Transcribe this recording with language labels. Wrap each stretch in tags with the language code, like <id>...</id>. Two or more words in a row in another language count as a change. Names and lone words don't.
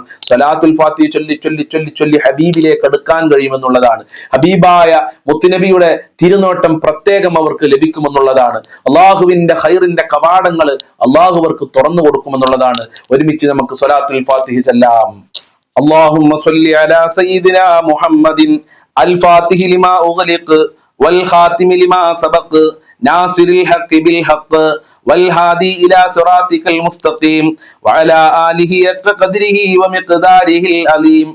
<ml>സ്വലാത്തുൽ ഫാത്തിഹ് ചൊല്ലി ചൊല്ലി ചൊല്ലി ചൊല്ലി ഹബീബിലേക്ക് അടുക്കാൻ കഴിയുമെന്നുള്ളതാണ്. ഹബീബായ മുത്തുനബിയുടെ തിരുനോട്ടം പ്രത്യേകം അവർക്ക് ലഭിക്കുമെന്നുള്ളതാണ്. അള്ളാഹുവിന്റെ ഖൈറിന്റെ കവാടങ്ങൾ അള്ളാഹു അവർക്ക് തുറന്നു കൊടുക്കുമെന്നുള്ളതാണ്. ഒരുമിച്ച് നമുക്ക് സ്വലാത്തുൽ ഫാത്തിഹ് ചൊല്ലാം.</ml> <ar>اللهم صل على سيدنا محمد الفاتح لما أغلق والخاتم لما سبق ناصر الحق بالحق والهادي إلى صراطك المستقيم وعلى آله حق قدره ومقداره العظيم.</ar>